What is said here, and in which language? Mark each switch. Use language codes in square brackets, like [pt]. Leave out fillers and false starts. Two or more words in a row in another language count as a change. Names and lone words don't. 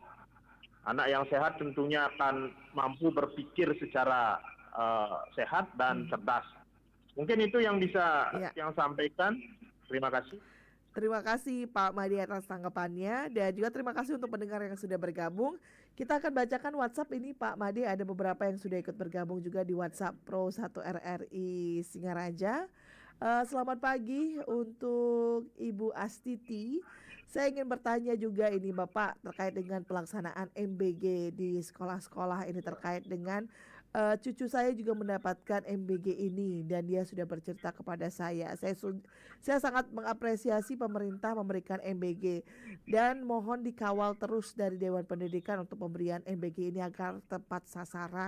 [id] Anak yang sehat tentunya akan mampu berpikir secara sehat dan cerdas. Mungkin itu yang bisa yang sampaikan. Terima kasih. Terima kasih Pak Made atas tanggapannya dan juga terima kasih untuk pendengar yang sudah bergabung. Kita akan bacakan WhatsApp ini Pak Made, ada beberapa yang sudah ikut bergabung juga di WhatsApp Pro 1 RRI Singaraja. Selamat pagi untuk Ibu Astiti. Saya ingin bertanya juga ini Bapak terkait dengan pelaksanaan MBG di sekolah-sekolah ini terkait dengan cucu saya juga mendapatkan MBG ini dan dia sudah bercerita kepada saya. Saya sangat mengapresiasi pemerintah memberikan MBG dan mohon dikawal terus dari Dewan Pendidikan untuk pemberian MBG ini agar tepat sasaran.